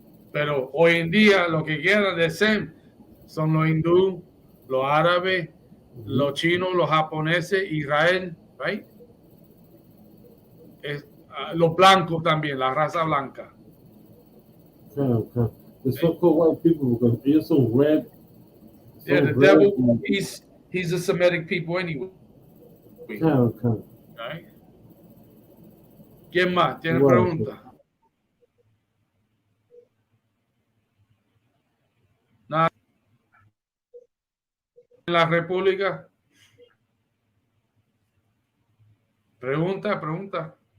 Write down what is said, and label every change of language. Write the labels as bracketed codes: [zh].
[es] Pero hoy en día lo que queda de SEM son los hindú, los árabes, los chinos, los japoneses, Israel, [en] right? [es] Los blancos también, la raza blanca. Claro. [en] The so-called white people, because [es] ellos son [en] red. Yeah, the devil, he's a Semitic people anyway. [es] Claro. [en] Right? [es] ¿Quién más tiene pregunta? Nada. ¿En la República? Pregunta.